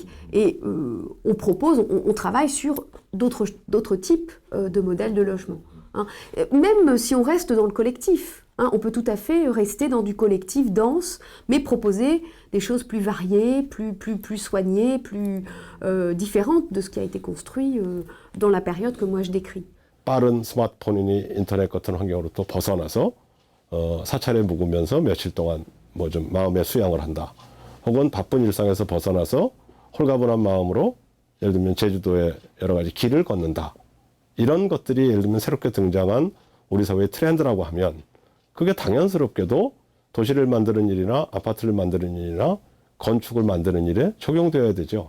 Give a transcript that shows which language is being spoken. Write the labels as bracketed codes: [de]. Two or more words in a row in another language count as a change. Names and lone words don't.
[fr] Et on travaille sur d'autres types de modèles de logement. Hein. Même si on reste dans le collectif, hein, on peut tout à fait rester dans du collectif dense, mais proposer des choses plus variées, plus soignées, plus différentes de ce qui a été construit dans la période que moi je décris. [ko] 빠른 스마트폰이니 인터넷 같은 환경으로부터 벗어나서 사찰에 묵으면서 며칠 동안 뭐 좀 마음의 수양을 한다. 혹은 바쁜 일상에서 벗어나서 홀가분한 마음으로 예를 들면 제주도의 여러 가지 길을 걷는다. 이런 것들이 예를 들면 새롭게 등장한 우리 사회의 트렌드라고 하면 그게 당연스럽게도 도시를 만드는 일이나 아파트를 만드는 일이나 건축을 만드는 일에 적용되어야 되죠.